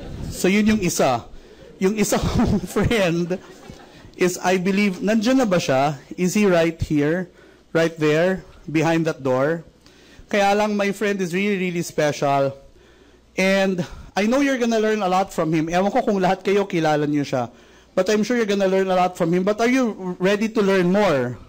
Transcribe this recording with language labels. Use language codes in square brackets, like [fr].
[tl] So yun yung isa. Yung isa kong friend is, [en] I believe, [tl] nandiyan na ba siya? [en] Is he right here? Right there? Behind that door? [tl] Kaya lang, [en] my friend is really, really special. And I know you're gonna learn a lot from him. [tl] Ewan ko kung lahat kayo kilala niyo siya. [en] But I'm sure you're gonna learn a lot from him. But are you ready to learn more?